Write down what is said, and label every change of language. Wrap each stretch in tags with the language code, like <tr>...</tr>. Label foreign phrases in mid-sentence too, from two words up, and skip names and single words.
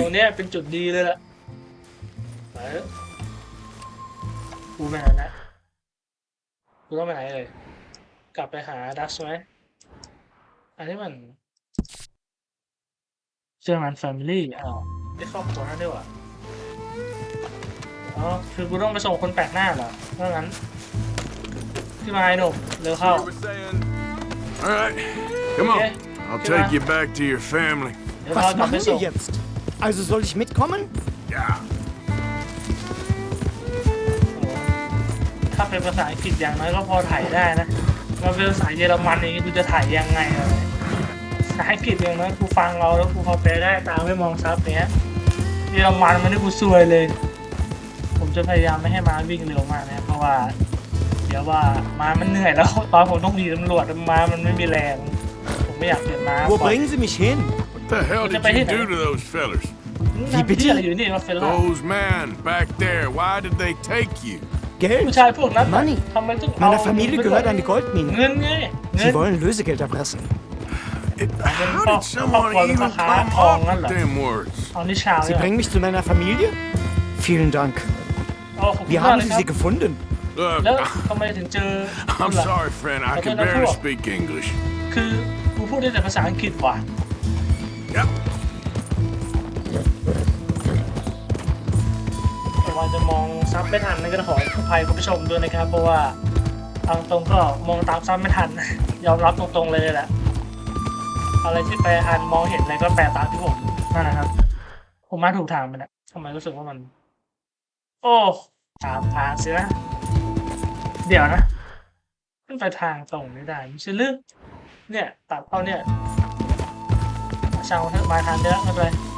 <th>ตรงเนี้ยเป็นจุดดีเลยล่ะไปเถอะกูไปไหนนะกูต้องไปไหนเลยกลับไปหาดัชไหมอันนี้มันเชื่อมันแฟมิลี่อ้าวได้ครอบครัวนั่นด้วยวะอ๋อคือกูต้องไปส่งคนแปลกหน้าเหรอเพราะงั้นที่มาไอ้หนุ่มเร็วเข้า</th> <en>You were saying. All right, come Okay. on. I'll Come take on. you back to your family.</en> <th>เดี๋ยวเรา</th> <de>Was</de> <th>กลับไป</th> <de>machen</de> <th>ส่ง</th> <de>wir jetzt? Also soll ich mitkommen?</de> <en>Yeah.</en> <th>ถ้าเป็นภาษาอังกฤษอย่างน้อยก็พอถ่ายได้นะมาเป็นภาษาเยอรมันอย่างนี้กูจะถ่ายยังไงอะภาษาอังกฤษอย่างน้อยกูฟังเราแล้วกูพอแปลได้ตามไม่มองซับเนี้ยเยอรมันมันนี่กูซวยเลย ผมจะพยายามไม่ให้ม้าวิ่งเร็วมากนะเพราะว่าเดี๋ยวว่าม้ามันเหนื่อยแล้วตอนผมต้องหนีตำรวจม้ามันไม่มีแรงผมไม่อยากเปลี่ยนม้า</th> <de>Wo bringen Sie mich hin?</de> <en>What the hell did you do to those fellas?</en> <th>นี่บิดอะไรอยู่นี่มาเฟลล่า</th> <en>Those men back there, why did they take you?</en> <th>ผู้</th> <de>Geld?</de> <th>ชายพวกนั้น</th> <en>Money.</en> <th>ทำไมต้องเอา</th> <de>Meiner Familie gehört eine Goldmine.</de> <th>เงินไงเงิ</th> <de>Sie</de> <th>น</th> <de>wollen Lösegeld erpressen.</de> <en>How did someone even come up with them words?</en> <th>เอานิชา</th> <de>Sie bringen mich zu meiner Familie? Vielen Dank.</de> <th>เอาขอบคุณ</th> <de>Wie</de> <th>มาก</th> <de>haben</de> <th>เลย</th> <de>Sie</de> <th>ครับ</th> <de>sie gefunden?</de> <en>Look,</en> <th>แล้วทำไมถึงเจอ</th> <en>I'm sorry, friend. I can barely speak English.</en> <th>คือกูพูดได้แต่ภาษาอังกฤษว่ะ</th> <en>Yep.</en> <th>แต่ว่าจะมองซับไม่ทันนั่นก็ขออภัยคุณผู้ชมด้วยนะครับ เพราะว่าทางต รงก็มองตามซับไม่ทัน ยอมรับตรงๆเลยแหละอะไรที่แปลอ่านมองเห็นอะไรก็แปลตามที่ผมนั่นนะครับ ผมมาถูกทางไปแล้วทำไมรู้สึกว่ามัน โอ้ตามทางสินะเดี๋ยวนะขึ้นไปทางตรงไม่ได้ไม่ใช่ลึกเนี่ยตัดเอาเนี่ยช่างมันเถอะมาทางเยอะไม่เป็นไร</th>